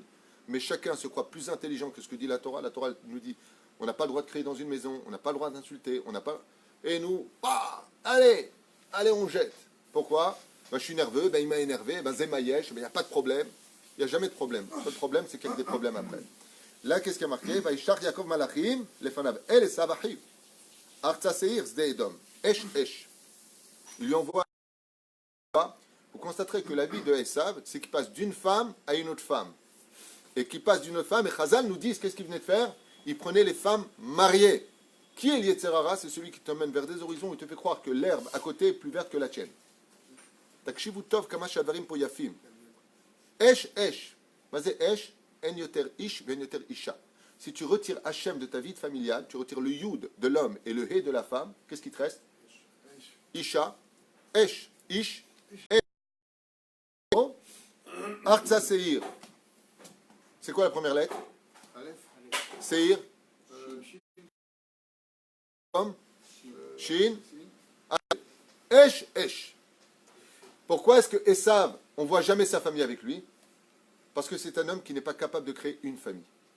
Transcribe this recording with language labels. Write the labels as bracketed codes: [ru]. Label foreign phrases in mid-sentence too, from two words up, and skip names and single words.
[fr] Mais chacun se croit plus intelligent que ce que dit la Torah. La Torah nous dit, on n'a pas le droit de crier dans une maison, on n'a pas le droit d'insulter, on n'a pas... Et nous, allez, on jette. Pourquoi? Je suis nerveux, il m'a énervé, zemayesh, il n'y a pas de problème. Il n'y a jamais de problème. Le seul problème, c'est qu'il y a des problèmes après. Là, qu'est-ce qui a marqué? [he] וישלח יעקב מלאכים לפניו אל עשו אחיו. ארצה שעיר שדה אדום. אש. [fr] Il lui envoie... Vous constaterez que la vie de Esav, c'est qu'il passe d'une femme à une autre femme. Et qu'il passe d'une autre femme, et Chazal nous dit, qu'est-ce qu'il venait de faire? Il prenait les femmes mariées. Qui est [he] יצר הרע? [fr] C'est celui qui t'emmène vers des horizons et te fait croire que l'herbe à côté est plus verte que la tienne. [he] תקשיבו טוב כמה שהדברים פה יפים. Esh. מזה אש, אין יותר איש, אין יותר אשה. [fr] Si tu retires Hachem de ta vie familiale, tu retires le yud de l'homme et le he de la femme, qu'est-ce qui te reste? [he] אשה, אש, איש, אש. ארצה שעיר. [fr] C'est quoi la première lettre? [he] שעיר. שין. Esh. [fr] Pourquoi est-ce que Esav, on ne voit jamais sa famille avec lui? Parce que c'est un homme qui n'est pas capable de créer une famille.